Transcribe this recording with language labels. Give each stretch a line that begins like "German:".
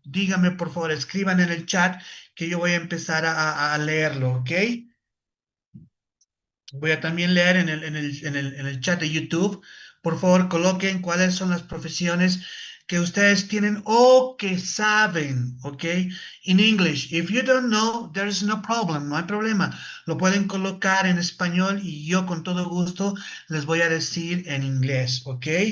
Spanish: Dígame, por favor, escriban en el chat que yo voy a empezar a leerlo, ¿ok? Voy a también leer en el chat de YouTube. Por favor, coloquen cuáles son las profesiones que ustedes tienen o que saben, ¿ok?
English: In English. If you don't know, there is no problem,
Spanish: no hay problema. Lo pueden colocar en español y yo con todo gusto les voy a decir en inglés, ¿ok?